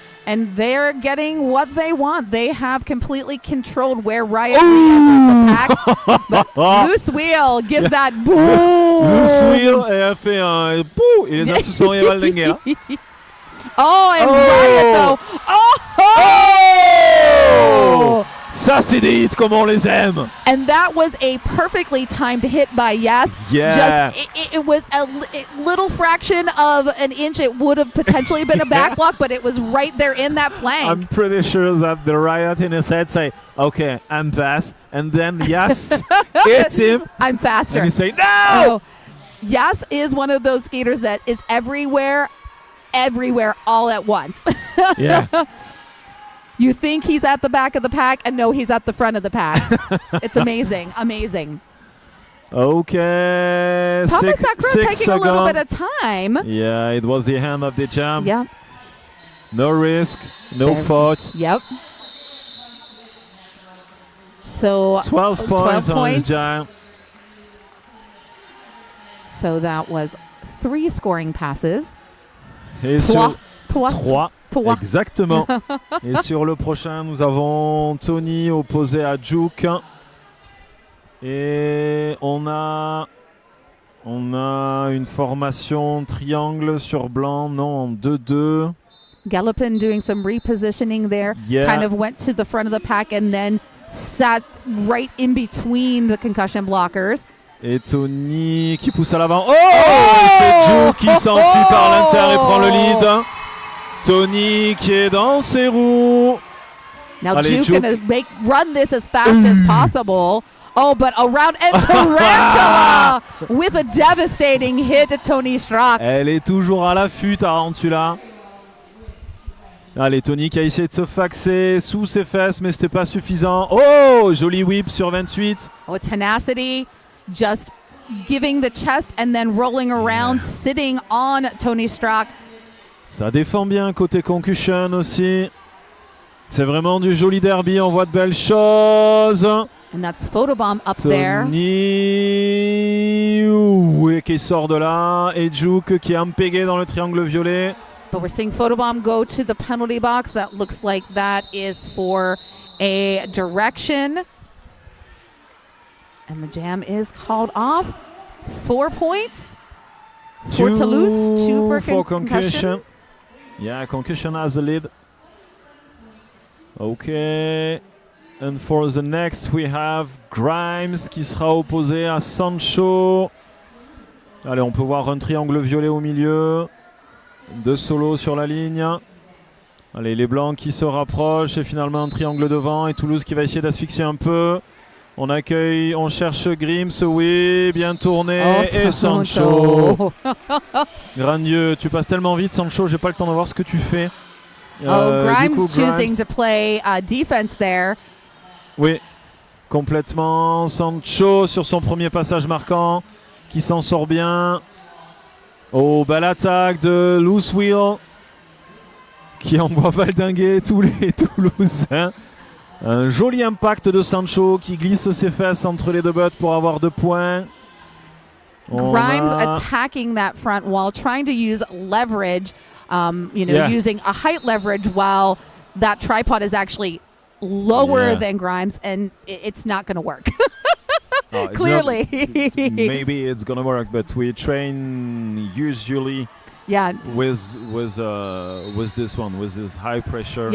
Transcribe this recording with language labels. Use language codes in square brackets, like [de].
[en] And they're getting what they want. They have completely controlled where Riot re-enters the pack. But Loose Wheel gives that boom. [fr] Loose Wheel a fait un bouh. Il les a tous envoyés à Valdenguer. [en] Oh, and Riot though. Oh! [fr] Ça, c'est des hits comme on les aime. [en] And that was a perfectly timed hit by Yas. Yeah. It was a little fraction of an inch. It would have potentially been a back block, but it was right there in that flank. I'm pretty sure that the Riot in his head say, okay, I'm fast. And then Yas hits him. I'm faster. And he say, no! Oh, Yas is one of those skaters that is everywhere all at once. Yeah. You think he's at the back of the pack, and no, he's at the front of the pack. It's amazing. Okay. Thomas Sacre taking seconds. a little bit of time. Yeah, it was the end of the jam. Yeah. No risk, no fault. Yep. So 12 points on his jam. So that was 3 scoring passes. [fr] Et Trois. Exactement. Et sur le prochain, nous avons Tony opposé à Juke. Et on a une formation triangle sur blanc, non, en 2-2. [en] Gallopin doing some repositioning there. Yeah. Kind of went to the front of the pack and then sat right in between the concussion blockers. [fr] Et Tony qui pousse à l'avant. Oh, c'est Juke qui s'enfuit par l'intérieur et prend le lead. Tony qui est dans ses roues. [en] Now [fr] Allez, [en] Juke gonna run this as fast as possible. Oh, but around and Tarantula with a devastating hit at Tony Strock. [fr] Elle est toujours à l'affût, Tarantula. Allez, Tony qui a essayé de se faxer sous ses fesses, mais c'était pas suffisant. Oh, joli whip sur 28. [en] Oh, tenacity, just giving the chest and then rolling around, sitting on Tony Strock. [fr] Ça défend bien côté Concussion aussi. C'est vraiment du joli derby, on voit de belles choses. [en] And that's Photobomb up there. [fr] Tony oui, qui sort de là. Et Juke qui est empégué dans le triangle violet. [en] But we're seeing Photobomb go to the penalty box. That looks like that is for a direction. And the jam is called off. 4 points for Toulouse, 2 for Concussion. Yeah, Concussion has the lead. Okay. And for the next, we have Grimes [fr] qui sera opposé à [en] Sancho. [fr] Allez, on peut voir un triangle violet au milieu. 2 solos sur la ligne. Allez, les blancs qui se rapprochent et finalement un triangle devant. Et Toulouse qui va essayer d'asphyxier un peu. On accueille, on cherche Grimes, oui, bien tourné. Et Sancho. Grand Dieu, tu passes tellement vite, Sancho, j'ai pas le temps de voir ce que tu fais. [en] Grimes choosing to play defense there. [fr] Oui, complètement. Sancho sur son premier passage marquant, qui s'en sort bien. Oh, belle attaque de Loose Wheel, qui envoie valdinguer tous les Toulousains. Un joli impact de Sancho qui glisse ses fesses entre les deux butts pour avoir 2 points. [en] Grimes attacking that front wall, trying to use leverage, using a height leverage while that tripod is actually lower than Grimes, and it's not going to work. Clearly. Maybe it's going to work, but we train usually with this one, with this high pressure.